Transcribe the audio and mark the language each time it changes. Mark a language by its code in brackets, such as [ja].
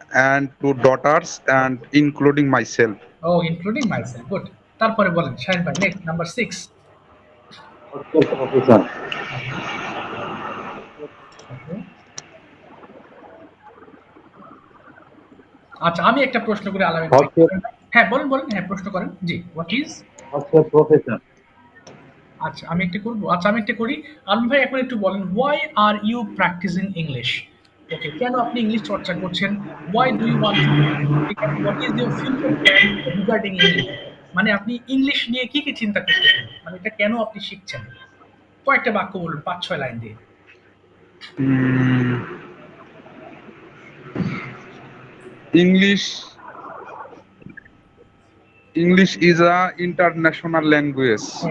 [en] and 2 daughters, and including myself. ও including myself. Good. [bn] তারপরে বলেন শাহিন ভাই, next number 6। [en] What's your profession? [bn] ওকে, আচ্ছা আমি একটা প্রশ্ন করি আলামিন ভাই। [en] What's your [bn] হ্যাঁ, বলেন বলেন, হ্যাঁ প্রশ্ন করেন। জি, [en] What is, What's your profession? [bn] আচ্ছা আমি একটা করবো, আচ্ছা আমি একটা করি। আলম ভাই এখন একটু বলেন, [en] Why are you practising English? Okay, [bn] কেন আপনি ইংলিশ চর্চা করছেন? [en] Why do you want to, what is your future plan regarding English? [bn] মানে আপনি ইংলিশ নিয়ে কি কি চিন্তা করতেছেন, মানে এটা কেন আপনি শিখছেন? কয়েকটা বাক্য বলুন, 5-6 লাইন দিয়ে। [en] Mm, English English is a international language.